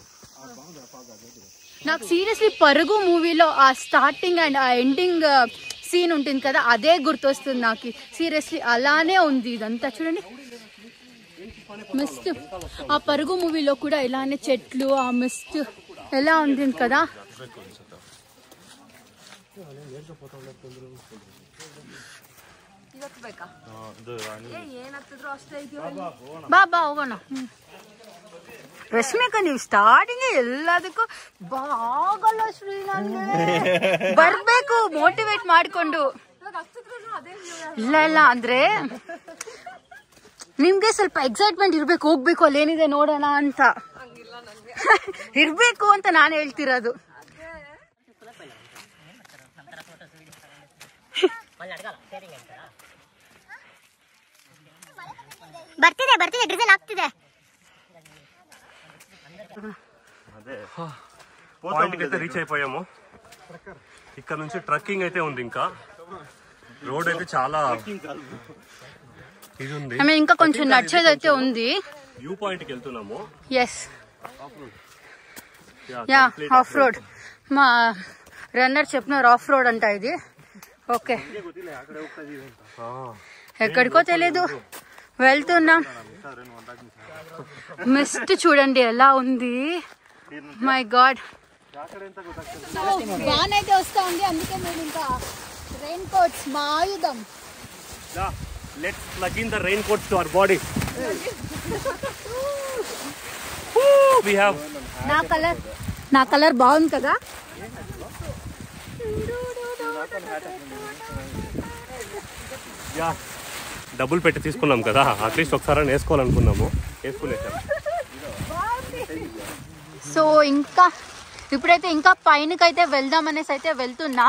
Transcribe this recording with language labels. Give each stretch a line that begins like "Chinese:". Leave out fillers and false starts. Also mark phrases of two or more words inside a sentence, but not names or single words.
Telugu: నాకు సీరియస్లీ పరుగు మూవీలో ఆ
English: starting and
Telugu: ఆ
English: ending scene
Telugu: ఉంటుంది కదా అదే గుర్తొస్తుంది నాకు సీరియస్లీ అలానే ఉంది ఇదంతా చూడండి మిస్ట్ ఆ పరుగు మూవీలో కూడా ఇలానే చెట్లు ఆ మిస్ట్ ఎలా ఉంది కదా
Kannada: ಬಾ ಹೋಗೋಣ ರಶ್ಮಿಕಾ ನೀವು ಸ್ಟಾರ್ಟಿಂಗ್ ಎಲ್ಲದಕ್ಕೂ ಆಗಲ್ಲ ಶ್ರೀ ನನ್ಗೆ ಬರ್ಬೇಕು ಮೋಟಿವೇಟ್ ಮಾಡ್ಕೊಂಡು ಇಲ್ಲ ಅಂದ್ರೆ ನಿಮ್ಗೆ ಸ್ವಲ್ಪ ಎಕ್ಸೈಟ್ಮೆಂಟ್ ಇರ್ಬೇಕು ಹೋಗ್ಬೇಕು ಅಲ್ಲೇನಿದೆ ನೋಡೋಣ ಅಂತ ಇರ್ಬೇಕು ಅಂತ ನಾನು ಹೇಳ್ತಿರೋದು ಬರ್ತಿದೆ ಡ್ರಿಸಲ್ ಆಗ್ತಿದೆ
Telugu: పాయింట్కి అయితే రీచ్ అయిపోయాము ఇక్కడ నుంచి ట్రక్కింగ్ అయితే ఉంది ఇంకా రోడ్ అయితే చాలా ఇది ఉంది ఇంకా కొంచెం నడిచేది అయితే ఉంది
English: view point
Telugu: కి వెళ్తున్నాము
English: yes ya off road
Telugu: మా రన్నర్ చెప్పినారు
English: off road
Telugu: అంట ఇది ఓకే ఎక్కడికో తెలీదు వెళ్తున్నాం మిస్ట్ చూడండి ఎలా ఉంది
English: my god
Telugu: వాన్ అయితే వస్తా ఉంది, అందుకే మేము ఇంకా రెయిన్ కోట్స్ మా ఆయుధం.
English: Let's plug in the raincoats to our body. We have
Telugu: నా కలర్ బాగుంది కదా. డబ్బులు పెట్టి తీసుకున్నాం కదా, అట్లీస్ట్ ఒకసారి వేసుకోవాలనుకున్నాము, వేసుకునేసాం. సో ఇంకా ఇప్పుడైతే ఇంకా పైనకైతే వెళ్దాం అనేసి అయితే వెళ్తున్నాం.